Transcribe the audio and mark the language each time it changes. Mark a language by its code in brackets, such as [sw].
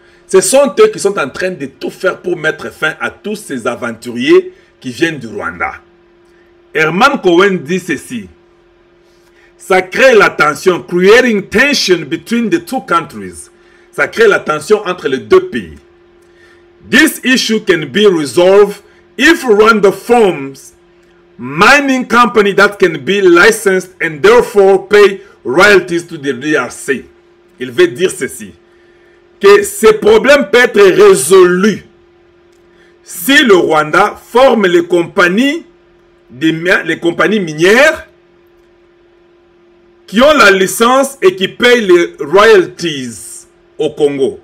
[fr] Ce sont eux qui sont en train de tout faire pour mettre fin à tous ces aventuriers qui viennent du Rwanda. Herman Cohen dit ceci. Ça crée la tension, [en] creating tension between the two countries. [fr] Ça crée la tension entre les deux pays. [en] This issue can be resolved if Rwanda forms mining company that can be licensed and therefore pay royalties to the DRC. [fr] Il veut dire ceci, que ce problème peut être résolu si le Rwanda forme les compagnies minières qui ont la licence et qui payent les royalties au Congo.